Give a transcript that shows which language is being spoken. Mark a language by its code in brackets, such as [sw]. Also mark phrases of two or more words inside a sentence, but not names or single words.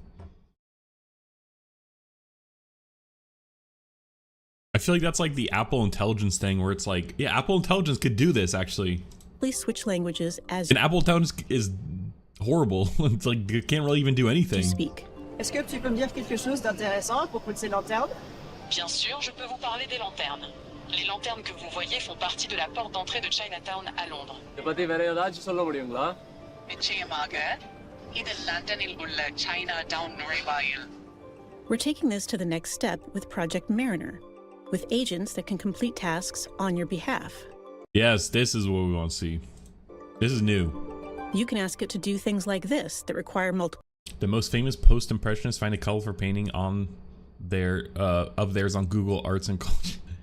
[en] I feel like that's like the Apple Intelligence thing where it's like, yeah, Apple Intelligence could do this actually. Switch languages as and Apple Intelligence is horrible. It's like it can't really even do anything. you speak. [fr] Est-ce que tu peux me dire quelque chose d'intéressant à propos de ces lanternes? Bien sûr, je peux vous parler des lanternes. Les lanternes que vous voyez font partie de la porte d'entrée de Chinatown à Londres. [ta] பத்தி வேற ஏதாச்சும் சொல்ல முடியுங்களா? நிச்சயமாக இது லண்டனில் உள்ள [en] Chinatown [ta] நுழைவாயில். [en] We're taking this to the next step with Project Mariner, with agents that can complete tasks on your behalf. Yes, this is what we want to see. This is new. You can ask it to do things like this that require multiple. The most famous post-impressionists find a colorful painting on of theirs on Google Arts and Culture.